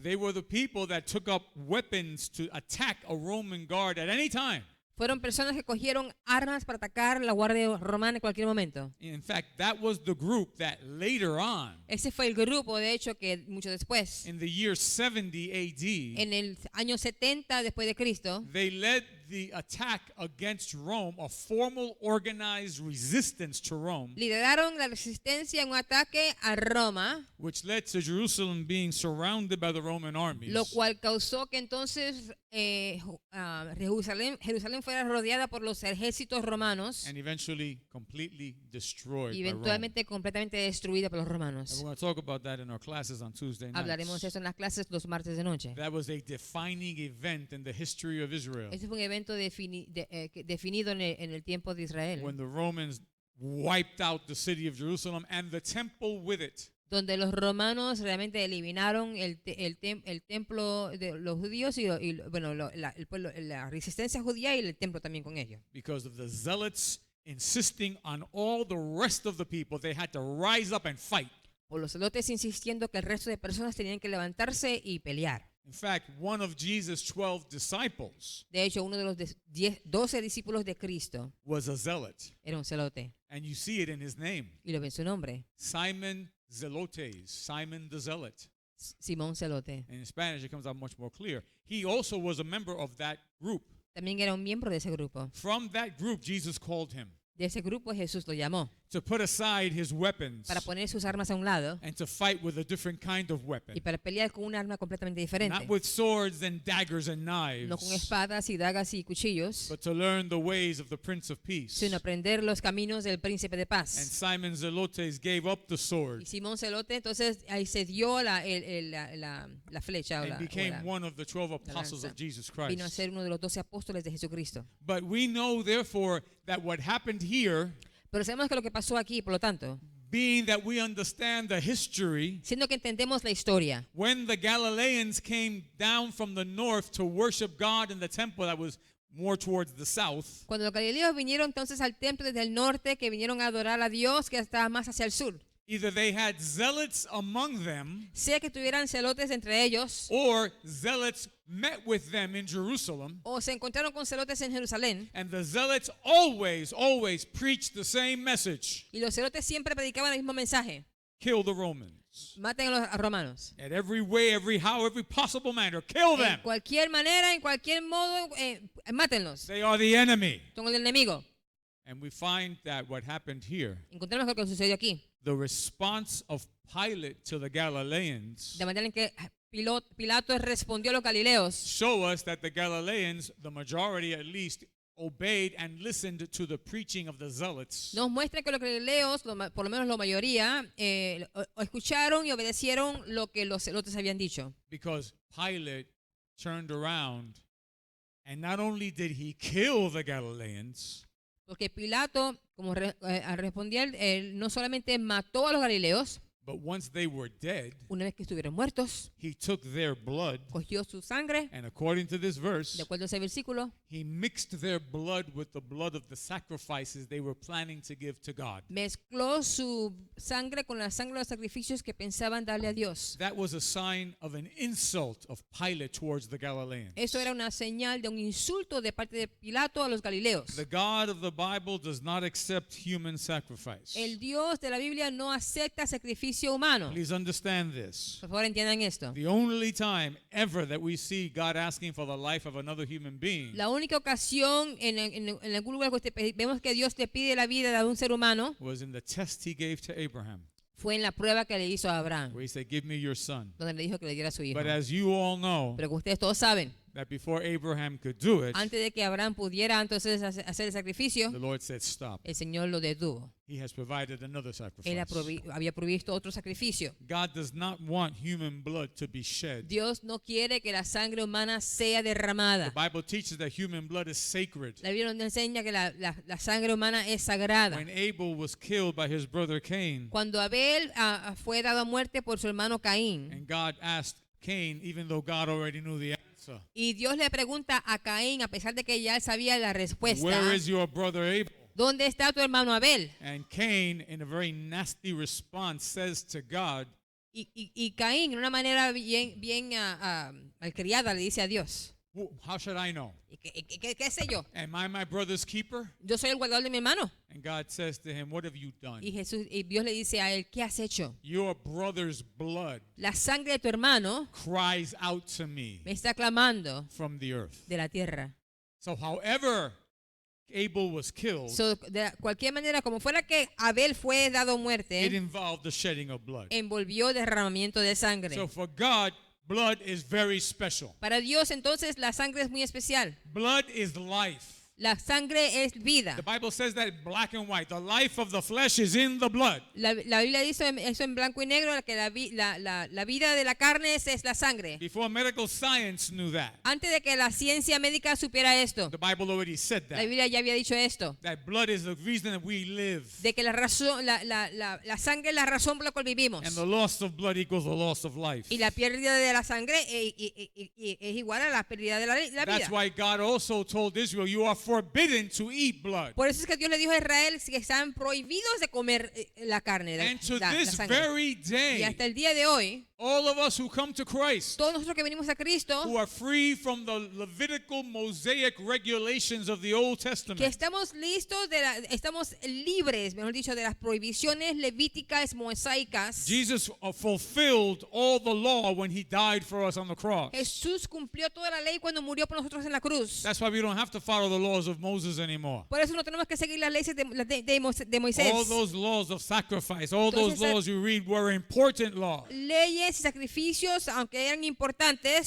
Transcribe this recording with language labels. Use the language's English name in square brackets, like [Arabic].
[English] They were the people that took up weapons to attack a Roman guard at any time. [Spanish] Fueron personas que cogieron armas para atacar la guardia romana en cualquier momento. [English] In fact, that was the group that later on, [Spanish] Ese fue el grupo, de hecho, que mucho después, [English] in the year 70 AD, [Spanish] en el año 70 después de Cristo, [English] they led the attack against Rome, a formal organized resistance to Rome, [Spanish] lideraron la resistencia en un ataque a Roma, [English] which led to Jerusalem being surrounded by the Roman armies. [Spanish] lo cual causó que entonces Jerusalén fuera rodeada por los ejércitos romanos [English] And eventually completely destroyed [Spanish] y [English] by Rome. [Spanish] eventualmente completamente destruida por los [English] And [Spanish] romanos. [English] we're going to talk about that in our classes on Tuesday [Spanish] Hablaremos de [English] nights. [Spanish] eso en las clases los martes de noche. [English] That was a defining event in the history of Israel [Spanish] Este fue un evento definido en el tiempo de Israel, [English] when the Romans wiped out the city of Jerusalem and the temple with it. [Spanish] donde los romanos realmente eliminaron el templo de los judíos y bueno, la resistencia judía y el templo también con ellos. [English] Because of the zealots insisting on all the rest of the people, they had to rise up and fight. [Spanish] Por los celotes insistiendo que el resto de personas tenían que levantarse y pelear. [English] In fact, one of Jesus' 12 disciples [Spanish] De hecho, uno de los 12 discípulos de Cristo [English] was a zealot. [Spanish] era un celote [English] And you see it in his name, [Spanish] y lo ve en su nombre, [English] Simon Zelotes, Simon the Zealot. [Spanish] Simón Celote. [English] In Spanish, it comes out much more clear. He also was a member of that group. [Spanish] También era un miembro de ese grupo. [English] From that group, Jesus called him. [Spanish] De ese grupo Jesús lo llamó [English] to put aside his weapons [Spanish] para poner sus armas a un lado [English] and to fight with a different kind of weapon. [Spanish] y para pelear con un arma completamente diferente. [English] Not with swords and daggers and [Spanish] No con [English] knives, [Spanish] espadas y dagas y cuchillos, [English] but to learn the ways of the Prince of Peace. [Spanish] sino aprender los caminos del príncipe de [English] And [Spanish] paz. [English] Simon Zelotes gave up the sword [Spanish] Y Simón Celote entonces ahí se dio la flecha o [English] and [Spanish] la, [English] became one of the 12 [Spanish] la [English] apostles [Spanish] lanza. [English] of Jesus [Spanish] Vino a [English] Christ. [Spanish] ser uno de los 12 apóstoles de Jesucristo. [English] But we know, therefore, that what happened here, [Spanish] Pero sabemos que lo que pasó aquí, por lo tanto, [English] being that we understand the history, [Spanish] siendo que entendemos la historia, [English] when the Galileans came down from the north to worship God in the temple that was more towards the south, [Spanish] cuando los galileos vinieron entonces al templo desde el norte, que vinieron a adorar a Dios, que estaba más hacia el sur, [English] either they had zealots among them, [Spanish] sea que tuvieran celotes entre ellos, [English] or zealots met with them in Jerusalem, [Spanish] o se encontraron con celotes en Jerusalén, [English] and the zealots always preached the same message: [Spanish] y los celotes siempre predicaban el mismo mensaje: [English] kill the Romans. [Spanish] maten a los romanos. [English] At every way, every how, every possible manner, kill [Spanish] En [English] them. [Spanish] cualquier manera, en cualquier modo, mátenlos. [English] They are the enemy. [Spanish] Son el enemigo. [English] And we find that what happened here, [Spanish] Encontramos lo que sucedió aquí. [English] the response of Pilate to the Galileans, [Spanish] De manera en que Pilato respondió a los galileos, [English] show us that the Galileans, the majority at least, obeyed and listened to the preaching of the zealots. [Spanish] nos muestra que los galileos, por lo menos la mayoría, escucharon y obedecieron lo que los celotes habían dicho. [English] Because Pilate turned around and not only did he kill the Galileans, [Spanish] Porque Pilato, como al responder, él no solamente mató a los galileos, [English] but once they were dead, [Spanish] una vez que estuvieron muertos, [English] he took their blood, [Spanish] cogió su sangre, [English] and according to this verse, [Spanish] de acuerdo a ese versículo, [English] he mixed their blood with the blood of the sacrifices they were planning to give to God. [Spanish] mezcló su sangre con la sangre de los sacrificios que pensaban darle a Dios. [English] That was a sign of an insult of Pilate towards the Galileans. [Spanish] Eso era una señal de un insulto de parte de Pilato a los galileos. [English] The God of the Bible does not accept human sacrifice. [Spanish] El Dios de la Biblia no acepta sacrificio humano. [English] Please understand this. [Spanish] Por favor, entiendan esto. [English] The only time ever that we see God asking for the life of another human being [Spanish] La única ocasión en algún lugar que vemos que Dios le pide la vida de un ser humano [English] was in the test he gave to Abraham, [Spanish] fue en la prueba que le hizo a Abraham, [English] where he said, "Give me your son." [Spanish] donde le dijo que le diera a su hijo. [English] But as you all know, [Spanish] Pero como ustedes todos saben, [English] that before Abraham could do it, [Spanish] antes de que Abraham pudiera entonces hacer el sacrificio, [English] the Lord said, "Stop." [Spanish] el Señor lo detuvo. [English] He has provided another [Spanish] Él [English] sacrifice. [Spanish] había provisto otro sacrificio. [English] God does not want human blood to be shed. [Spanish] Dios no quiere que la sangre humana sea [English] The [Spanish] derramada. [English] Bible teaches that human blood is sacred. [Spanish] La Biblia nos enseña que la sangre humana es sagrada. [English] When Abel was killed by his brother Cain, [Spanish] Cuando Abel fue dado a muerte por su hermano Caín, [English] and God asked Cain, even though God already knew the answer, [Spanish] y Dios le pregunta a Caín, a pesar de que ya él sabía la respuesta, [English] "Where is your brother Abel?" [Spanish] ¿dónde está tu hermano Abel? [English] And Cain, in a very nasty response, says to God, [Spanish] Y Caín, de una manera bien malcriada, le dice a Dios, [English] "How should I know? [Spanish] ¿Qué sé yo? [English] Am I my brother's keeper?" [Spanish] Yo soy el guardador de mi hermano. [English] And God says to him, "What have you done? [Spanish] Y Dios le dice a él, ¿qué has hecho? [English] Your brother's blood [Spanish] La sangre de tu hermano [English] cries out to me [Spanish] me está clamando [English] from the earth." [Spanish] de la tierra. [English] So however Abel was killed, [Spanish] So, de cualquier manera, como fuera que Abel fue dado [English] it [Spanish] muerte, [English] involved the shedding of blood. [Spanish] envolvió derramamiento de sangre. [English] So for God, blood is very special. [Spanish] Para Dios, entonces, la sangre es muy especial. [English] Blood is life. [Spanish] La sangre es vida. [English] The Bible says that in black and white. The life of the flesh is in the blood. [Spanish] La Biblia dice eso en blanco y negro, que la vida de la carne es la sangre. [English] Before medical science knew that, [Spanish] Antes de que la ciencia médica supiera esto, [English] the Bible already said [Spanish] la [English] that. [Spanish] Biblia ya había dicho esto, [English] That blood is the reason that we live. [Spanish] de que la sangre es la razón por la cual vivimos. [English] And the loss of blood equals the loss of life. [Spanish] Y la pérdida de la sangre es igual a la pérdida de la [English] That's [Spanish] vida. [English] why God also told Israel, "You are forbidden to eat blood." [Spanish] Por eso es que Dios le dijo a Israel que estaban prohibidos de comer la carne, [English] And to [Spanish] la [English] this [Spanish] sangre. [English] very [Spanish] Y [English] day, [Spanish] hasta el día de hoy, [English] All of us who come to Christ, [Spanish] todos nosotros que venimos a Cristo, [English] who are free from the Levitical Mosaic regulations of the Old [Spanish] que [English] Testament. [Spanish] estamos listos, estamos libres, mejor dicho, de las prohibiciones levíticas mosaicas. [English] Jesus fulfilled all the law when he died for us on the cross. [Spanish] Jesús cumplió toda la ley cuando murió por nosotros en la cruz. [English] That's why we don't have to follow the laws of Moses anymore. [Spanish] Por eso no tenemos que seguir las leyes de [English] All [Spanish] Moisés. [English] those laws of sacrifice, all [Spanish] Todas [English] those [Spanish] esas- [English] laws you read were important laws. [Spanish] Leyes y sacrificios, aunque eran importantes,